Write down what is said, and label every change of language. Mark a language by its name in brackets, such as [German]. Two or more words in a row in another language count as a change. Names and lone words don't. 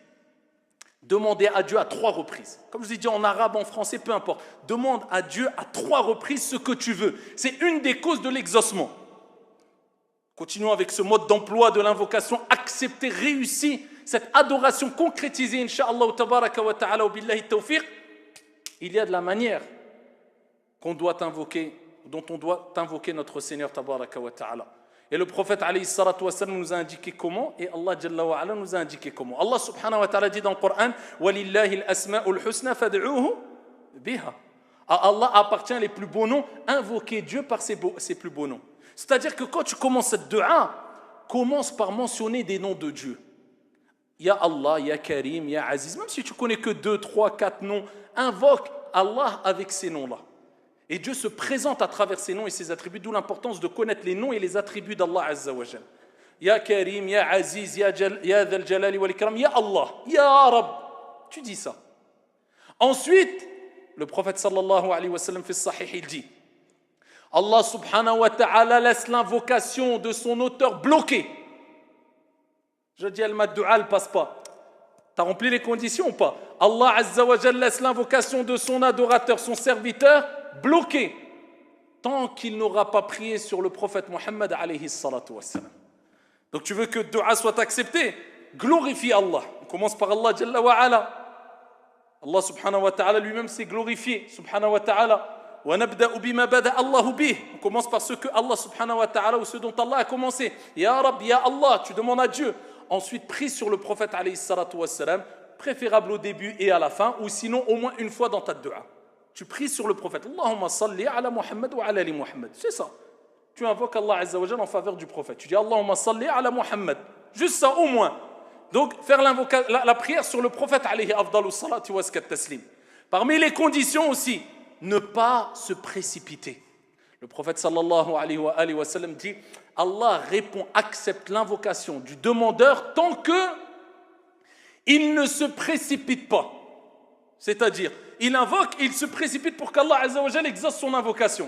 [French] Demandez à Dieu à 3 reprises. Comme je vous ai dit en arabe, en français, peu importe. Demande à Dieu à 3 reprises ce que tu veux. C'est une des causes de l'exaucement. Continuons avec ce mode d'emploi de l'invocation. Accepter, réussir cette adoration concrétisée, Inch'Allah, [Arabic] تبارك وتعالى، وبالله التوفيق. [French] Il y a de la manière qu'on doit invoquer, dont on doit invoquer notre Seigneur [Arabic] تبارك وتعالى. [French] Et le prophète [Arabic] عليه الصلاة والسلام [French] nous a indiqué comment, et Allah [Arabic] جل وعلا [French] nous a indiqué comment. Allah [Arabic] سبحانه وتعالى [French] dit dans le Coran, [Arabic] ولله الأسماء الحسنى فادعوه بها. [French] À Allah appartient les plus beaux noms, invoquez Dieu par ses plus beaux noms. C'est-à-dire que quand tu commences cette dua, commence par mentionner des noms de Dieu. [Arabic] يا الله، يا كريم، يا عزيز, [French] même si tu connais que 2, 3, 4 noms, invoque Allah avec ces noms-là. Et Dieu se présente à travers ses noms et ses attributs, d'où l'importance de connaître les noms et les attributs d'Allah [Arabic] عز وجل. يا كريم، يا عزيز، يا ذا الجلال والإكرام، يا الله، يا رب. [French] Tu dis ça. Ensuite, le prophète [Arabic] صلى الله عليه وسلم [French] fait sahih, il dit, Allah [Arabic] سبحانه وتعالى [French] laisse l'invocation de son auteur bloquée. Je dis, al-maddu'a ne passe pas. Tu as rempli les conditions ou pas? Allah [Arabic] عز وجل [French] laisse l'invocation de son adorateur, son serviteur, bloqué tant qu'il n'aura pas prié sur le prophète Mohammed [Arabic] عليه الصلاة والسلام. [French] Donc tu veux que le dua soit accepté, glorifie Allah. On commence par Allah [Arabic] جل وعلا. [French] Allah [Arabic] سبحانه وتعالى [French] lui-même s'est glorifié, [Arabic] سبحانه وتعالى. ونبدأ بما بدأ الله به. [French] On commence par ce que Allah [Arabic] سبحانه وتعالى [French] ou ce dont Allah a commencé. [Arabic] يا رب، يا الله, [French] tu demandes à Dieu. Ensuite prie sur le prophète [Arabic] عليه الصلاة والسلام, [French] préférable au début et à la fin, ou sinon au moins une fois dans ta dua. Tu pries sur le prophète. [Arabic] اللهم صل على محمد وعلى آل محمد. [French] C'est ça. Tu invoques Allah [Arabic] عز وجل [French] en faveur du prophète. Tu dis [Arabic] اللهم صل على محمد. [French] Juste ça au moins. Donc faire la prière sur le prophète [Arabic] عليه أفضل الصلاة وأزكى التسليم. [French] Parmi les conditions aussi, ne pas se précipiter. Le prophète [Arabic] صلى الله عليه وسلم [French] dit Allah répond, accepte l'invocation du demandeur tant que il ne se précipite pas. C'est-à-dire, il invoque, il se précipite pour qu'Allah [Arabic] عز وجل [French] exauce son invocation.